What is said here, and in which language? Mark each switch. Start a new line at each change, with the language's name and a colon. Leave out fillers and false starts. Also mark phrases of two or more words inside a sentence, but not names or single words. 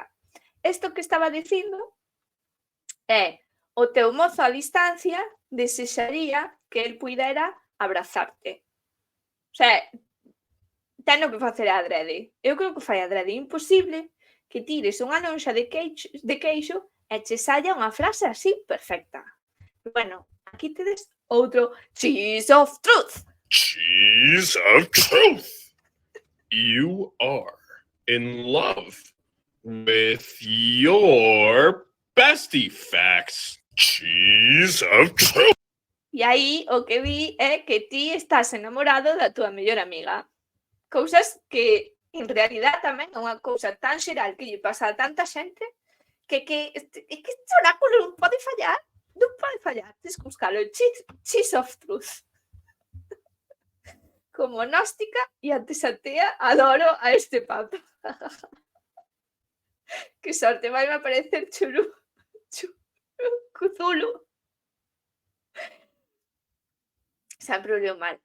Galician: Isto que estaba dicindo é: o teu mozo a distancia desexaría que el puidera abrazarte.
Spanish: O sea,
Galician: teno que facer adrede. Eu creo que fai adrede. Imposible que tires unha lonxa de queixo e che saia unha frase así perfecta. Bueno, aquí tedes outro Cheese of Truth. Cheese of Truth.
English: You are in love with your bestie facts. Cheese of Truth.
Galician: E aí o que vi é que ti estás enamorado da tua mellor amiga. Cousas que, en realidad, tamén é unha cousa tan xeral que lle pasa a tanta xente que este oráculo non pode fallar. Non pode fallar. Tens que buscalo. Cheese of Truth. Como gnóstica e antes atea, adoro a este papa. Que sorte, vai me aparecer Cthulhu. Sempre o leo mal.